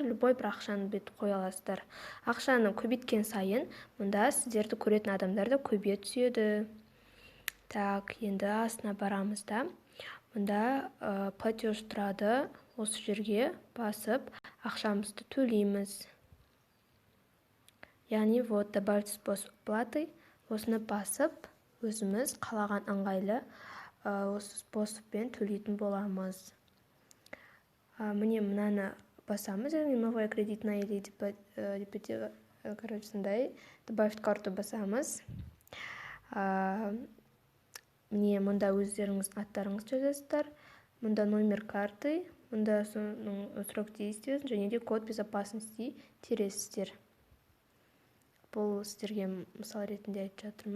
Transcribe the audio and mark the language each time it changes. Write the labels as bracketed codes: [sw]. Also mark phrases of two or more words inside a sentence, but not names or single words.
[kk] Любой бір ақшаны бет қоя аласыздар. Ақшаны көбейткен сайын, мұнда сіздерді көретін адамдар да көбейе түседі. Так, енді астына барамыз да. Мұнда платеж тұрады. Осы жерге басып, ақшамызды төлейміз. Яғни, [ru] вот, добавить способ оплаты. [kk] Осыны басып, өзіміз қалаған ыңғайлы осы способпен төлейтін боламыз. Міне мұнаны басамыз, яғни [ru] новая кредитная или короче, добавить карту [kk] басамыз. Міне мұнда өздеріңіз аттарыңыз жазасыздар. Мұнда [ru] номер карты, [kk] мұнда [ru] срок действия [kk] және де [ru] код безопасности [kk] тересіздер. Бұл сіздерге мысал ретінде айтып жатырмын.